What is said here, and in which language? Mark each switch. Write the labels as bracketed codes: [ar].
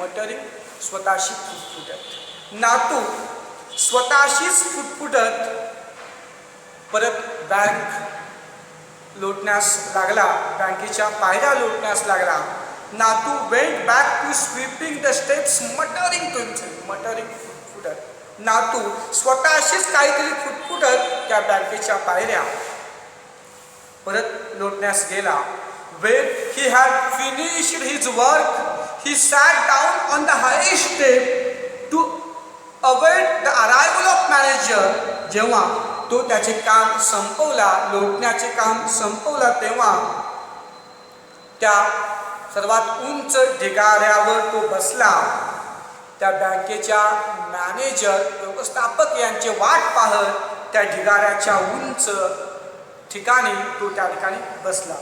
[mr] Muttering स्वतःशी फुटफुटत. नातू स्वतःशीच फुटफुटत परत बँक लोटण्यास लागला, बँकेच्या पायऱ्या लोटण्यास लागला. [en] Natu went back to sweeping the steps muttering to himself. Muttering [mr] फुटफुटत. नातू स्वतःशीच काहीतरी फुटफुटत त्या बँकेच्या पायऱ्या परत लोटण्यास गेला. [en] When he had finished his work, he sat down on the highest step to await the arrival of manager. [mr] जेव्हा तो त्याचे काम संपवला, लोटण्याचे काम संपवला, तेव्हा त्या सर्वात उंच ढिगाऱ्यावर तो बसला. त्या बँकेच्या मॅनेजर व्यवस्थापक यांचे वाट पाहत त्या ढिगाऱ्याच्या उंच ठिकाणी तो त्या ठिकाणी बसला.